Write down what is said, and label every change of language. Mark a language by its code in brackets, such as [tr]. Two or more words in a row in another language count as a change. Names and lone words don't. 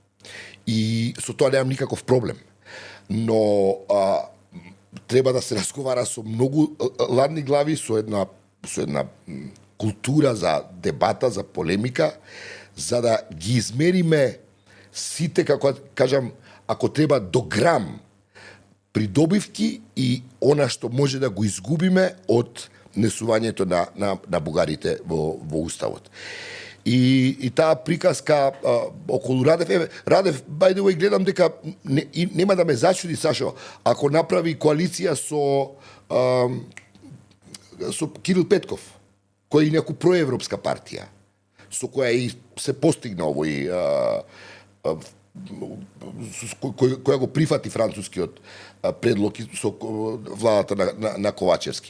[mk] и со тоа немам никаков проблем, но треба да се разговара со многу ладни глави, со една култура за дебата, за полемика, за да ги измериме сите, како кажам, ако треба до грам придобивки и она што може да го изгубиме од несувањето на бугарите во уставот. И таа приказка околу Радев, [en] by the way, [mk] гледам дека нема да ме зачуди, Сашо, ако направи коалиција со Кирил Петков, кој е некоја проевропска партија, со која и се постигна овој која го прифати францускиот предлог со владата на Ковачевски.